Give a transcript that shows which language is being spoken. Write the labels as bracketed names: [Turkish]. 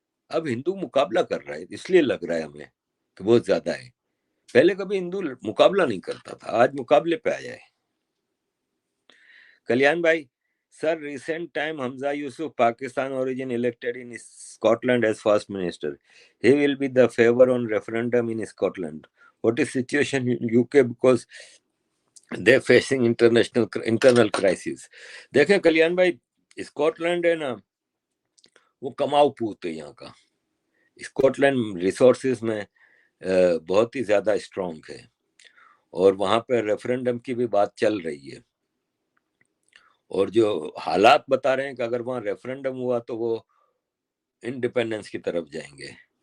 [Hindi] अब हिंदू मुकाबला कर रहा है, इसलिए लग रहा है हमें कि बहुत ज्यादा है। पहले कभी हिंदू मुकाबला नहीं करता था, आज मुकाबले पे आया है। [English] कल्याण भाई, sir recent time Humza Yousaf Pakistan origin elected in Scotland as first minister. He will be the favor on referendum in Scotland. What is situation in UK because they facing internal crisis. [Hindi] देखें कल्याण भाई, स्कॉटलैंड है ना, वो कमाऊ पूत है यहाँ का। स्कॉटलैंड रिसोर्सेज में बहुत ही ज्यादा स्ट्रॉन्ग है, और वहां पर रेफरेंडम की भी बात चल रही है। और जो हालात बता रहे हैं कि अगर वहां रेफरेंडम हुआ तो वो इंडिपेंडेंस की तरफ जाएंगे।